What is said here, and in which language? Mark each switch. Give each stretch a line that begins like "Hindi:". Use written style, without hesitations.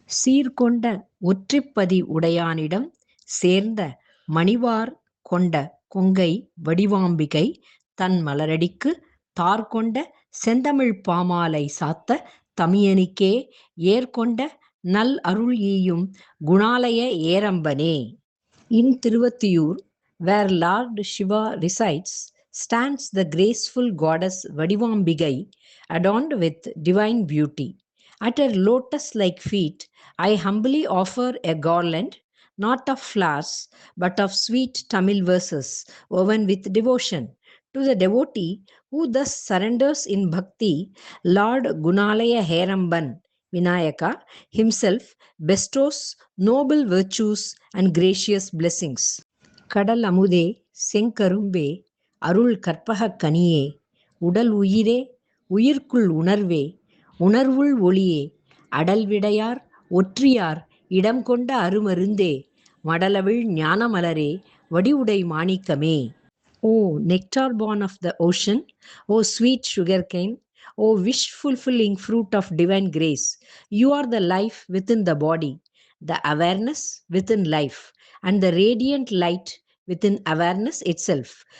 Tamil: சீர்கொண்ட ஒற்றிப்பதி உடையானிடம் சேர்ந்த மணிவார் கொண்ட கொங்கை வடிவாம்பிகை தன் மலரடிக்கு தார்கொண்ட செந்தமிழ்ப் பாமாலை சாத்த தமியனுக்கே ஏர்கொண்ட நல் அருள் ஈயும் குணாலய ஏரம்பனே.
English: In Tiruvatiyur, where Lord Shiva resides, stands the graceful goddess Vadivambigai, adorned with divine beauty. At her lotus-like feet, I humbly offer a garland, not of flowers, but of sweet Tamil verses woven with devotion. To the devotee who thus surrenders in bhakti, Lord Gunalaya Heramban Vinayaka himself bestows noble virtues and gracious blessings.
Tamil: கடல் அமுதே செங்கரும்பே அருள் கற்பகக் கனியே உடல் உயிரே உயிர்க்குள் உணர்வே உணர்வுள் ஒளியே அடல் விடையார் ஒற்றியார் இடம் கொண்ட அருமருந்தே மடலவிழ் ஞானமலரே வடிவுடை மாணிக்கமே.
English: O nectar born of the ocean, O sweet sugarcane, O wish-fulfilling fruit of divine grace, you are the life within the body, the awareness within life, and the radiant light within awareness itself.